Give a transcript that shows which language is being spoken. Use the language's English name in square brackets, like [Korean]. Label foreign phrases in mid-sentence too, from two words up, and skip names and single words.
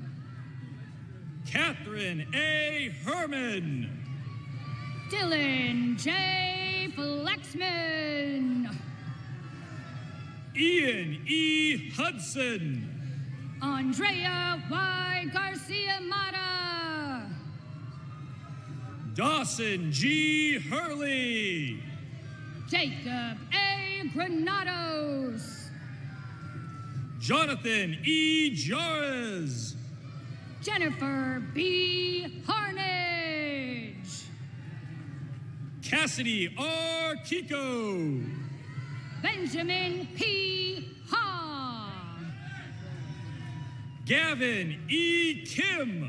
[English] Catherine A. Herman. Dylan J. Flexman. Ian E. Hudson. Andrea Y. Garcia Mata. Dawson G. Hurley. Jacob A. Granados. Jonathan E. Jarez. Jennifer B. Harnage. Cassidy R. Kiko. Benjamin P. Ha. Gavin E. Kim.